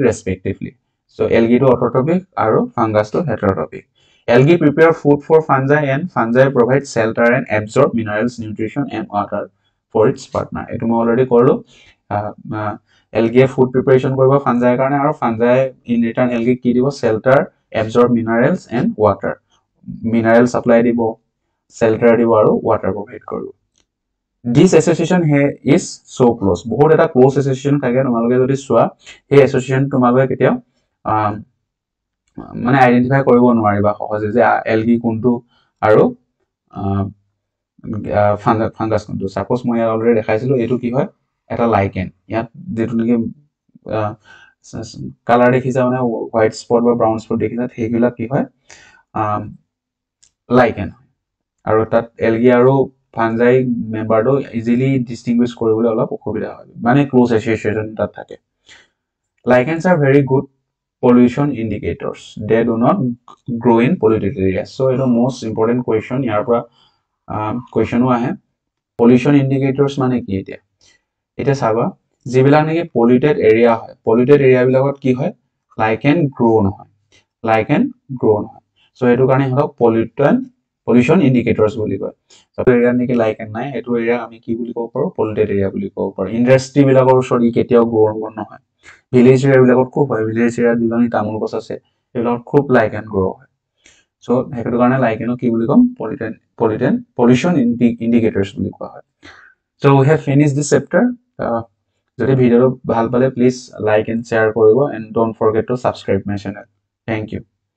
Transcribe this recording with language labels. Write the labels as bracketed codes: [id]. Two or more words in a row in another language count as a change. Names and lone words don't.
[en] respectively so algae to autotrophic [as] আৰু fungus to heterotrophic [en] algae prepare food for fungi and fungi provide shelter and absorb minerals nutrition and water for its partner [as] etu মই already ক'লো [en] algae food preparation [as] কৰিব fungi কাৰণে আৰু [en] fungi in return algae [as] কি দিব [en] shelter absorb minerals and water mineral supply [as] দিব shelter দিব আৰু water provide কৰিব [en] this association here is so close [as] বহুত এটা [en] close association [as] থাকে তোমালোকে যদি চোৱা এই association তোমালোকে কেতিয়া মানে আইডেন্টিফাই কৰিব নোৱাৰিবা সহজে যে algae কোনটো আৰু ফাংগাছ কোনটো সাপোজ মই [en] already [as] এটো কি হয় এটা লাইকেন ইয়াত যেটো নেকি কালাৰ দেখিছা মানে [en] white spot or brown spot [as] দেখিছা হেইগুলা কি হয় লাইকেন আৰু তাত algae আৰু ফাংজাই মেম্বাৰটো ইজিলি ডিস্টিংগুইশ কৰিবলৈ অলপ অসুবিধা হয় মানে [en] close association [as] তাত থাকে [en] lichens are very good pollution indicators they do not grow in polluted areas so it is most important question [as] ইয়াৰ পৰা question আহে [en] pollution indicators [as] মানে কি এটা চাবা যিবিলাক নেকি [en] polluted area [as] হয় [en] polluted area [as] বিলাকত কি হয় [en] lichen grow [as] নহয় so এটো কাৰণে হক [en] pollution indicators [as] বুলি কয় সব এৰিয়া নেকি lichen নাই এটো এৰিয়া আমি কি বুলি কব পাৰো [en] polluted area [as] বুলি কব পাৰো ইন্ডাষ্ট্ৰি বিলাকৰ ওচৰত কেতিয়াও গ্ৰো নহয় ভিলেজ এৰিয়া বিলাকত খুব হয় ভিলেজ এৰিয়া যিমানি তামোল গছ আছে এইবিলাক খুব lichen গ্ৰো হয় সো হেতু কাৰণে lichen কি বুলি কম [en] pollution indicators [as] বুলি কোৱা হয় [en] so we have finished this chapter [as] যদি ভিডিওটো ভাল পালে [en] please like and share [as] কৰিব [en] and don't forget to subscribe my channel thank you